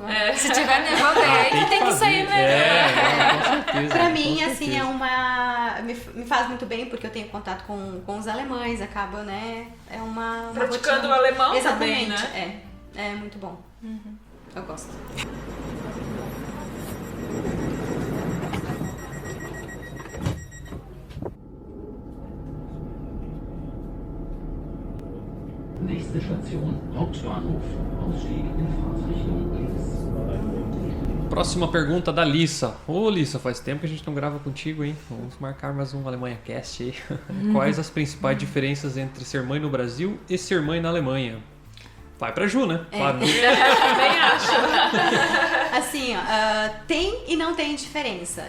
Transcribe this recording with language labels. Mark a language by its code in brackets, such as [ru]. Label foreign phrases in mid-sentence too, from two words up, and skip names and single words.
[pt] Se tiver nevando, é aí que tem que sair, né? Com certeza. Pra com mim, assim, certeza. me faz muito bem, porque eu tenho contato com os alemães, acaba, né? É uma Praticando rotina. o alemão Exatamente, também, né? É muito bom. Eu gosto. [de] Nächste Station, Hauptbahnhof. Ausstieg in Fahrtrichtung links. [pt] Próxima pergunta da Lissa. Ô Lissa, faz tempo que a gente não grava contigo, hein? Vamos marcar mais um Alemanha Cast aí. Quais as principais diferenças entre ser mãe no Brasil e ser mãe na Alemanha? Vai pra Ju, né? Claro. Também acho. Assim, ó, tem e não tem diferença.